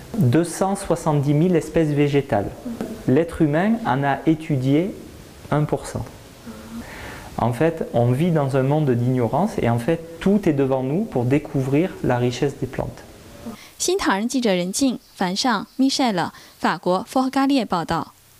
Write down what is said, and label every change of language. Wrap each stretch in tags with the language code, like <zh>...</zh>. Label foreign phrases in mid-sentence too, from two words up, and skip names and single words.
<fr>270 000 espèces végétales. L'être humain en a étudié 1%. En fait, on vit dans un monde d'ignorance et en fait, tout est devant nous pour découvrir la richesse des plantes.</fr> <zh>新唐人记者任静、樊尚、Michelle， 法国佛罗加列报道。</zh>